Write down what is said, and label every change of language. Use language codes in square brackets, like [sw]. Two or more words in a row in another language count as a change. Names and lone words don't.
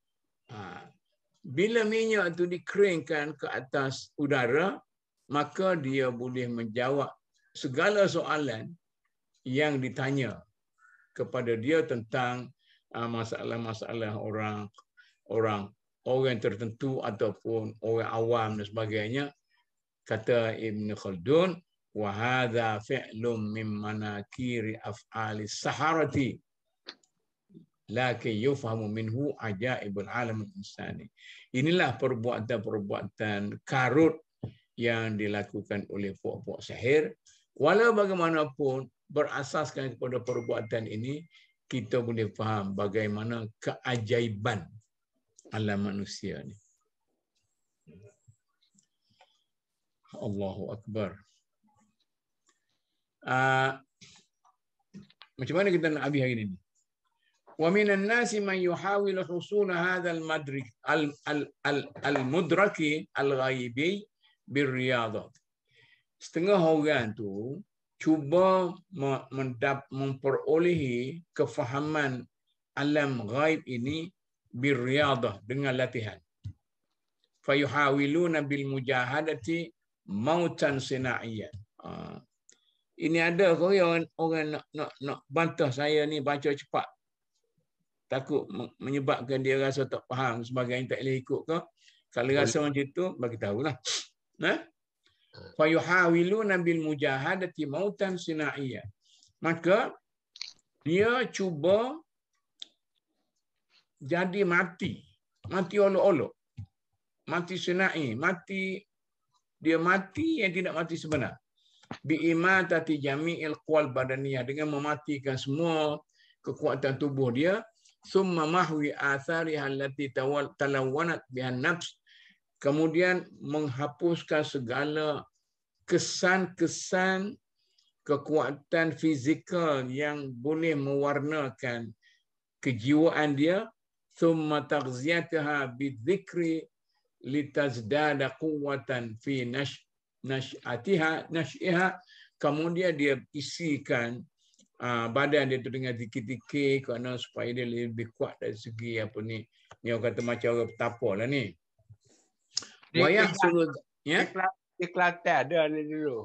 [ms] Bila minyak itu dikeringkan ke atas udara, maka dia boleh menjawab segala soalan yang ditanya kepada dia tentang masalah-masalah orang tertentu ataupun orang awam dan sebagainya. Kata Ibn Khaldun, [ar] وهذا فعل من مناكر أفعال السحرة لكن يفهم منه عجائب عالم إنساني. [ms] Inilah perbuatan-perbuatan karut yang dilakukan oleh puak-puak sihir. Walau bagaimanapun berasaskan kepada perbuatan ini, kita boleh faham bagaimana keajaiban alam manusia ni. [ar] الله أكبر. [ms] Macam mana kita nak habis hari ini? [ar] ومن الناس من يحاول حصول هذا المدرك المدركي الغيبي بالرياضة. [ms] Setengah orang tu cuba memperolehi kefahaman alam ghaib ini bir-riyadah, dengan latihan. [ar] فيحاولون بالمجاهدة موتا صناعيا. [ms] Ini ada orang nak bantah saya ni baca cepat. Takut menyebabkan dia rasa tak faham sebagainya, tak boleh ikut ke. Kalau rasa macam tu, bagi tahulah. [ar] فيحاولون بالمجاهدة موتا صناعيا. [ms] Maka dia cuba jadi mati olok-olok. Mati sinai, dia mati yang tidak mati sebenar. [ar] بإماتة جميع القوى البدنية, [ms] dengan mematikan semua kekuatan tubuh dia. [ar] ثم محو آثارها التي تلونت بها النفس, [ms] kemudian menghapuskan segala kesan-kesan kekuatan fizikal yang boleh mewarnakan kejiwaan dia. [ar] ثم تغذيتها بالذكر لتزداد قوة في نشئها, [ms] kemudian dia isikan badan dia tu dengan zikir-zikir kerana supaya dia lebih kuat dari segi apa ni orang kata macam orang petapa lah ni. Wayah suruh ya. Di Kelantan ada ni dulu.